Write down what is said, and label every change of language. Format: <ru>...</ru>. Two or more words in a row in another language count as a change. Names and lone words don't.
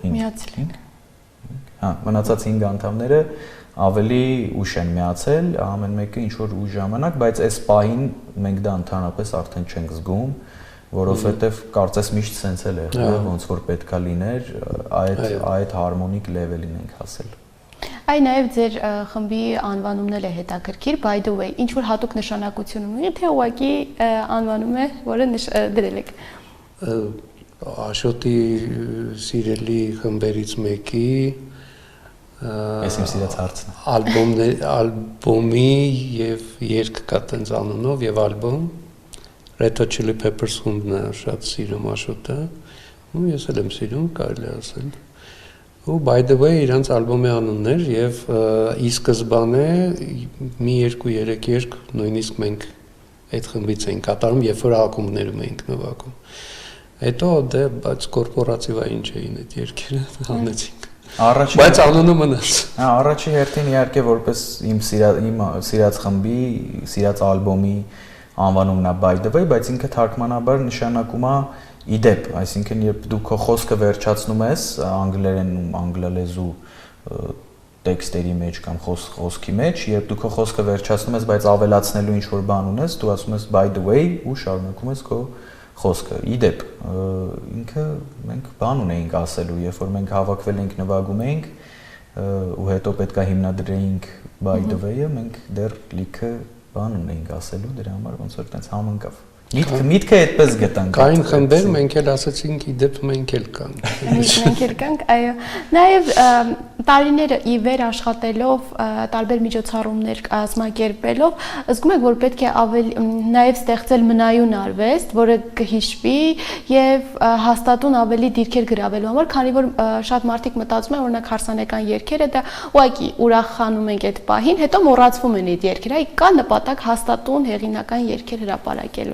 <hy>մնացած 5 անդամները ավելի ուշ են միացել, ամեն մեկը ինչ որ ուշ ժամանակ, բայց այս պահին մենք դա ընդհանրապես արդեն չենք զգում, որովհետեւ կարծես միշտ սենց էլ եղել, ոնց որ պետքա լիներ, այդ հարմոնիկ լեվելին ենք հասել։ Այ նաև ձեր խմբի անվանումն էլ է հետաքրքիր,</hy> <en>by the way,</en> <hy>ինչ որ հատուկ նշանակություն ունի, թե ուղղակի անվանում է, որը դրել եք։ Աշոտի սիրելի խմբերից մեկի Ես իմ սիրած հարցն է։ Ալբոմի եւ երգ կա տենց անունով եւ ալբոմ Red Hot Chili Peppers խումբն է շատ սիրում Աշոտը, ու ես էլ եմ սիրում, կարելի ասել։ Ու</hy> <en>by the way</en> <hy>իրանց ալբոմի անունն էր եւ ի սկզբանե մի 2-3 երգ նույնիսկ մենք այդ խմբից էինք կատարում, երբ որ ակումբներում էինք նվագում։ Հետո դե բայց կորպորատիվ է ինչ էին այդ երգերը հանեցինք։ Բայց անունը մնաց։ Առաջի հերթին իհարկե որպես իմ սիրած խմբի, սիրած ալբոմի անվանումն է by the way, բայց ինքը թարգմանաբար նշանակում է իդեպ, այսինքն երբ դու քո խոսքը վերջացնում ես անգլերենում անգլալեզու տեքստերի մեջ կամ խոսքի մեջ, երբ դու քո խոսքը վերջացնում ես, բայց ավելացնելու ինչ որ բան ունես, դու ասում ես</hy> <en>by the way</en> <hy>ու շարունակում ես քո խոսքը։ Իդեպ, ինքը մենք բան ունեինք ասելու, երբ որ մենք հավաքվել ենք նվագում էինք ու հետո պետքա հիմնադրեինք by the way-ը, մենք դեռ լիքը բան ունեինք ասելու, դրա համար ոնց որ տենց համընկավ։ Միտքը այդպես գտանք։ Կային խմբեր, մենք էլ ասացինք իդեպ մենք էլ կանք։ Մենք էլ կանք, այո։ Նաև տարիները ի վեր աշխատելով, տարբեր միջոցառումներ կազմակերպելով, զգում եք, որ պետք է ավելի նաև ստեղծել մնայուն արվեստ, որը կհիշվի եւ հաստատուն ավելի դիրքեր գրավելու համար, քանի որ շատ մարդիկ մտածում են, օրինակ հարսանեկան երգերը դա ուղղակի ուրախանում ենք այդ պահին, հետո մոռացվում են այդ երգերը, այ կա նպատակ հաստատուն հեղինական երգեր հրապարակելու։</hy>